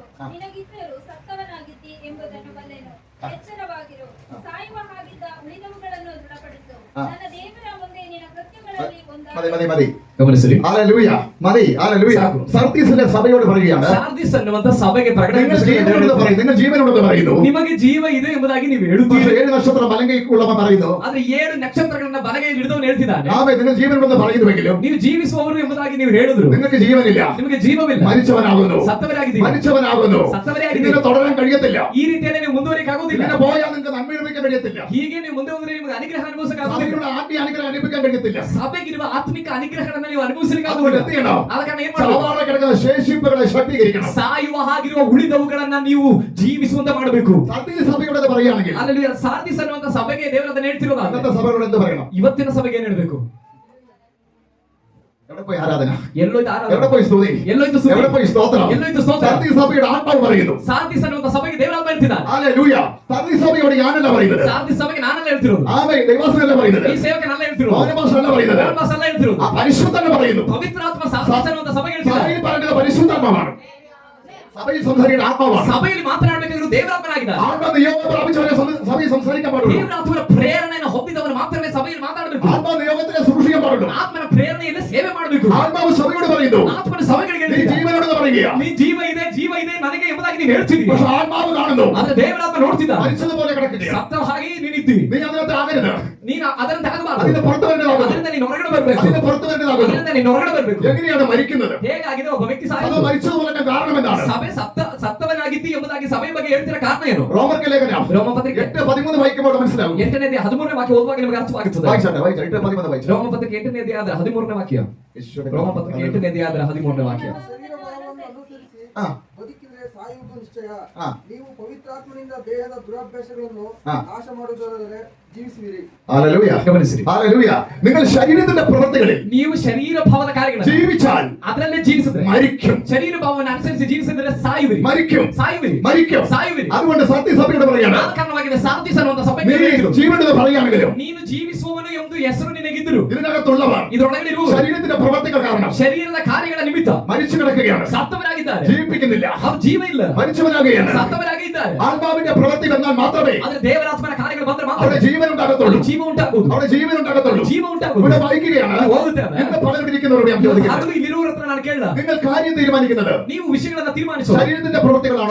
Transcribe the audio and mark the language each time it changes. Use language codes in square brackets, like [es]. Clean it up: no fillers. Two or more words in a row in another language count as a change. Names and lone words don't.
[kn] ಹಾ. ನಿನಗಿದ್ದರೂ ಸತ್ತವನಾಗಿದ್ದಿ ಎಂಬುದನ್ನು ಬಲ್ಲೆನು. ಎಚ್ಚರವಾಗಿರು, ಸಾಯುವ ಹಾಗಿದ್ದ ಉಳಿದವುಗಳನ್ನು ದೃಢಪಡಿಸು. ಹಾ. ನನ್ನ ದೇವರ ಮುಂದೆ ನಿನ್ನ ಕೃತ್ಯಗಳಲ್ಲಿ [ml] മതി മതി മതി. [kn] ಗಮನಿಸಿರಿ. [ml] ഹല്ലേലൂയ. മതി. ഹല്ലേലൂയ. [kn] സാಕು. [ml] സർദീസിലെ സഭയോട് പറയുകയാണ്, [kn] ಸಾರ್ದಿಸ್ ಅನ್ನುವಂತ ಸಭೆಗೆ ಪ್ರಕಟಣೆ [ml] നിങ്ങൾ [kn] ಪುಸ್ತಕ [ml] ജീവനുണ്ടെന്ന് പറയും. നിങ്ങൾ ജീവനുണ്ടെന്ന് പറയുന്നു. [kn] ನಿಮಗೆ ಜೀವ ಇದೆ ಎಂಬುದಾಗಿ ನೀವು [ml] പക്ഷേ [kn] ಹೇಳುತ್ತೀರಿ. [ml] 7 നക്ഷത്രം മലങ്കൈക്കുള്ളവൻ പറയുന്നു, [kn] ಆದ್ರೆ 7 ನಕ್ಷತ್ರಗಳನ್ನ ಬಲಗೈಯಲ್ಲಿ ಹಿಡಿದವನು ಹೇಳ್ತಿದ್ದಾನೆ, [ml] ആമേ നിങ്ങൾ ജീവനുണ്ടെന്ന് പറയുന്നുവെങ്കിലും [kn] ನೀವು ಜೀವಿಸುವವರು ಎಂಬುದಾಗಿ ನೀವು ಹೇಳಿದ್ರು. [ml] നിങ്ങൾക്ക് ജീവനില്ല. [kn] ನಿಮಗೆ ಜೀವವಿಲ್ಲ, [ml] മരിച്ചവനാകുന്നു. [kn] ಸತ್ತವರಾಗಿದ್ದೀರಿ. [ml] മരിച്ചവനാകുന്നു. [kn] ಸತ್ತವರಾಗಿದ್ದೀರಿ. [ml] ഇതിനെ തുടരാൻ കഴിയത്തില്ല. [kn] ಈ ರೀತಿಯಲ್ಲಿ ನೀವು ಮುಂದುವರಿಯಕ್ಕೆ ಆಗೋದಿಲ್ಲ. [ml] ഇങ്ങനെ പോയാൽ നിങ്ങൾക്ക് നന്മ അനുഭവിക്കാൻ കഴിയത്തില്ല. [kn] ಹೀಗೆ ನೀವು ಮುಂದೆ ಹೋದ್ರೆ ನಿಮಗೆ ಅನುಗ್ರಹ ಅನುಭವಿಸಕ್ಕೆ ಆಗೋದಿಲ್ಲ. [ml] സഭയുടെ ആത്മീയ അനുഗ്രഹം അനുഭവിക്കാൻ കഴിയത്തില്ല. [kn] ಸಭೆಗಿರುವ ಆತ್ಮಿಕ ಅನುಗ್ರಹಗಳನ್ನ ನೀವು ಅನುಭವಿಸಲಿಕ್ಕೆ [ml] അതുകൊണ്ട് [kn] ಆಗೋದಿಲ್ಲ. [ml] എന്ത് ചെയ്യണം? [kn] ಆದ ಕಾರಣ ಏನ್ ಮಾಡಬೇಕು? [ml] സാധാരണ കിടക്കുന്ന ശേഷിപ്പുകളെ ശക്തീകരിക്കണം. [kn] ಸಾಯುವ ಹಾಗಿರುವ ಉಳಿದವುಗಳನ್ನ ನೀವು ಜೀವಿಸುವಂತ ಮಾಡಬೇಕು. [ml] സർദീസ് സഭയോട് പറയുകയാണെങ്കിൽ [kn] ಅಲ್ಲಿ ಸಾರ್ದಿಸ್ ಅನ್ನುವಂತ ಸಭೆಗೆ ದೇವರು ಅದನ್ನ ಹೇಳ್ತಿರೋದು. [ml] അന്നത്തെ സഭയോട് എന്ത് പറയണം? [kn] ಇವತ್ತಿನ ಸಭೆಗೆ ಏನ್ ಹೇಳ್ಬೇಕು? [ml] എവിടെ പോയി ആരാധന? [kn] ಎಲ್ಲೋಯ್ತು ಆರಾಧನೆ? [ml] എവിടെ പോയി സ്തുതി? [kn] ಎಲ್ಲೋಯ್ತು ಸ್ತುತಿ? [ml] എവിടെ പോയി സ്തോത്രം? [kn] ಎಲ್ಲೋಯ್ತು ಸ್ತೋತ್ರ? [ml] സർദീസ് സഭയുടെ ആത്മാവ് പറയുന്നു. [kn] ಸಾರ್ದಿಸ್ ಅನ್ನುವಂತ ಸಭೆಗೆ ದೇವರಾತ್ಮ ಹೇಳ್ತಿದ್ದಾನೆ. [ml] ഹല്ലേലൂയ. സർദീസ് സഭയോട് ഞാനല്ല പറയുന്നത്. [kn] ಸಾರ್ದಿಸ್ ಸಭೆಗೆ ನಾನಲ್ಲ ಹೇಳ್ತಿರೋದು. [ml] ആമേ ദൈവദാസനല്ല പറയുന്നത്. [kn] ಈ ಸೇವಕನಲ್ಲ ಹೇಳ್ತಿರೋದು. [ml] പൗരമാസല്ല പറയുന്നത്. [kn] ಪೌರಮಾಸ ಅಲ್ಲ ಹೇಳ್ತಿರೋದು. [ml] ആ പരിശുദ്ധനെ പറയുന്നു. [kn] ಪವಿತ್ರಾತ್ಮ ಸಾರ್ದಿಸ್ ಅನ್ನುವಂತ ಸಭೆಗೆ ಹೇಳ್ತಿದ್ದಾನೆ. [ml] സഭയിൽ പറയുന്നത് പരിശുദ്ധാത്മാവാണ്. സഭയിൽ സംസാരിക്കുന്ന ആത്മാവാണ്. [kn] ಸಭೆಯಲ್ಲಿ ಮಾತನಾಡಬೇಕಾದ್ರೆ ದೇವರಾತ್ಮನಾಗಿದ್ದಾನೆ. [ml] ആത്മാ നിയോഗം പ്രാപിച്ചവരെ സഭയിൽ സംസാരിക്കാൻ പാടുള്ളൂ. [kn] ದೇವರಾತ್ಮನ ಪ್ರೇರಣೆಯನ್ನು ಹೊಂದಿದವನು ಮಾತ್ರವೇ ಸಭೆಯಲ್ಲಿ ಮಾತಾಡಬೇಕು. [ml] ആത്മാ നിയോഗത്തിനെ സൂക്ഷിക്കാൻ പാടുള്ളൂ. [kn] ಆತ್ಮನ ಪ್ರೇರಣೆಯಲ್ಲಿ ಸೇವೆ ಮಾಡಬೇಕು. [ml] ആത്മാവ് സഭയോട് പറയുന്നു, [kn] ಆತ್ಮನ ಸಭೆಗಳಿಗೆ [ml] നീ [kn] ಹೇಳ್ತಿದ್ದಾನೆ, [ml] ജീവനോട് പറയുക. [kn] ನೀ ಜೀವ ಇದೆ ನನಗೆ ಎಂಬುದಾಗಿ ನೀನು ಹೇಳ್ತಿದ್ದೀಯ. [ml] പക്ഷെ ആത്മാവ് കാണുന്നു, [kn] ಆದ್ರೆ ದೇವರಾತ್ಮ ನೋಡ್ತಿದ್ದಾನೆ, [ml] മരിച്ചതുപോലെ കിടക്കുകയാണ്. [kn] ಸತ್ತ ಹಾಗೆ ನೀನಿದ್ದೀವಿ. [ml] നീ അതിനകത്ത് ആകരുത്. [kn] ನೀನು ಅದನ್ನು ತಗಬಾರದು. [ml] അതിന് പുറത്തു വരേണ്ടതാകുന്നു. [kn] ಅದರಿಂದ ನೀನು ಹೊರಗಡೆ ಬರಬೇಕು. [ml] അതിന് പുറത്തു വരേണ്ടതാകുന്നു. [kn] ಅದರಿಂದ ನೀನು ಹೊರಗಡೆ ಬರಬೇಕು. [ml] എങ്ങനെയാണ് മരിക്കുന്നത്? [kn] ಹೇಗಾಗಿದೆ ಒಬ್ಬ ವ್ಯಕ್ತಿ [ml] അത് [kn] ಸಾಯೋದು? [ml] മരിച്ചതുപോലെ കാരണം എന്താണ്? [kn] ಸಭೆ ಸತ್ತವನಾಗಿದ್ದಿ ಎಂಬುದಾಗಿ ಸಭೆ ಬಗ್ಗೆ ಹೇಳ್ತಿರೋ ಕಾರಣ ಏನು? [ml] റോമർക്ക് ലേഖനം [kn] ರೋಮಪತ್ರಿಕೆ [ml] 8:13 ವಾಕ್ಯമ്പോൾ മനസ്സിലാവും. [kn] 8ನೇ ಅಧ್ಯಾಯ 13ನೇ ವಾಕ್ಯ ಓದುವಾಗ ನಿಮಗೆ ಅರ್ಥವಾಗುತ್ತದೆ. [ml] വായിച്ചാട്ടെ, 8:13 വായിച്ചു. [kn] ರೋಮಪತ್ರಿಕೆ 8ನೇ ಅಧ್ಯಾಯ 13ನೇ ವಾಕ್ಯ. ರೋಮಪತ್ರಿಕೆ 8ನೇ ಅಧ್ಯಾಯ 13ನೇ ವಾಕ್ಯ. ಶರೀರಭಾವವನ್ನು ಅನುಸರಿಸಿ ಆ. ಬದುಕಿದರೆ ಅಂದರೆ ಸಾಯುವುದು ನಿಶ್ಚಯ. ಹಾ. ನೀವು ಪವಿತ್ರಾತ್ಮನಿಂದ ದೇಹದ ದುರಭ್ಯಾಸಗಳನ್ನು ಹಾ. നാശ ಮಾಡುವುದಾದರೆ ಜೀವಿಸುವಿರಿ. [ml] ഹല്ലേലൂയ. [kn] ಗಮನಿಸಿರಿ. [ml] ഹല്ലേലൂയ. നിങ്ങൾ ശരീരത്തിന്റെ പ്രവൃത്തികളിൽ [kn] ನೀವು ಶರೀರ ಭಾವದ ಕಾರ್ಯಗಳು [ml] ജീവിച്ചാൽ [kn] ಅದರಲ್ಲೇ ಜೀವಿಸಿದ್ರೆ [ml] മരിക്കും. [kn] ಶರೀರ ಭಾವವನ್ನು ಅನುಸರಿಸಿ ಜೀವಿಸಿದ್ರೆ ಸಾಯುವಿರಿ. [ml] മരിക്കും. [kn] ಸಾಯುವಿರಿ. [ml] മരിക്കും. [kn] ಸಾಯುವಿರಿ. [ml] അതുകൊണ്ട് സത്യസഭയോട് പറയാണ്, [kn] ಆ ಕಾರಣವಾಗಿದೆ ಸಾರ್ದಿಸ್ ಅನ್ನುವಂತ [ml] നീ [kn] ಸಭೆಗೆ ಹೇಳಿದ್ರು, [ml] ജീവനെന്ന് പറയുകയാണെങ്കിലും [kn] ನೀನು ಜೀವಿಸುವವನು ಎಂದು ಹೆಸರು ನಿನಗಿದ್ದರು. [ml] ഇതിനകത്തുള്ളവർ [kn] ಇದರೊಳಗಡೆ ಇರುವವರು [ml] ശരീരത്തിന്റെ പ്രവൃത്തികൾ കാരണം [kn] ಶರೀರದ ಕಾರ್ಯಗಳ ನಿಮಿತ್ತ [ml] മരിച്ചു കിടക്കുകയാണ്, [kn] ಸತ್ತವರಾಗಿದ್ದಾರೆ. [ml] ജീവിപ്പിക്കുന്നില്ല, [kn] ಅವರು ಜೀವ ಇಲ್ಲ, [ml] മരിച്ചവനാകുകയാണ്. [kn] ಸತ್ತವರಾಗಿದ್ದಾರೆ. [ml] ആത്മാവിന്റെ പ്രവൃത്തി വന്നാൽ മാത്രമേ [kn] ಆದ್ರೆ ದೇವರಾತ್ಮನ ಕಾರ್ಯಗಳು ಬಂದ್ರೆ ಮಾತ್ರ [ml] അവിടെ ജീവൻ ഉണ്ടാകത്തുള്ളൂ. [kn] ಜೀವ ಉಂಟಾಗುವುದು. [ml] അവിടെ ജീവൻ ഉണ്ടാകത്തുള്ളൂ. [kn] ಜೀವ ಉಂಟಾಗುವುದು. [ml] ഇവിടെ വായിക്കുകയാണ്, [kn] ನಾವು ಹೋಗುತ್ತೇವೆ. [ml] ഇന്ന് പലരിരിക്കുന്നവരോട് ഞാൻ ചോദിക്കുന്നത്, [kn] ಹಗಲು ಇಲ್ಲಿರುವವರ ಹತ್ರ ನಾನು ಕೇಳಲ್ಲ, [ml] നിങ്ങൾ കാര്യം തീരുമാനിക്കുന്നത് [kn] ನೀವು ವಿಷಯಗಳನ್ನ ತೀರ್ಮಾನಿಸೋದು [ml] ശരീരത്തിന്റെ പ്രവൃത്തികളാണോ